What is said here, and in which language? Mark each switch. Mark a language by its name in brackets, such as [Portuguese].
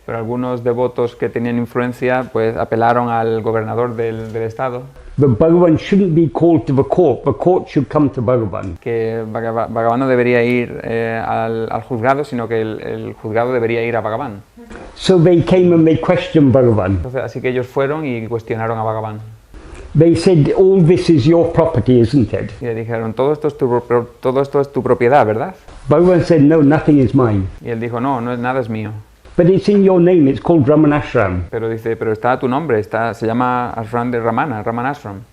[Spanish] Pero algunos devotos que tenían influencia pues apelaron al gobernador del estado. [English] But Bhagavan shouldn't be called to the court should come to Bhagavan. [Spanish] Que Bhagavan no debería ir al juzgado, sino que el juzgado debería ir a Bhagavan. [English] So they came and they questioned Bhagavan. [Spanish] Entonces, así que ellos fueron y cuestionaron a Bhagavan. [English] They said, all this is your property, isn't it? [Spanish] Y le dijeron, todo esto es tu propiedad, ¿verdad? [English] Bhagavan said, no, nothing is mine. [Spanish] Y él dijo, no es nada es mío. [English] But it's in your name, it's called Ramanashram. [Spanish] Pero dice, pero está a tu nombre, se llama Ashram de Ramana, Ramanashram.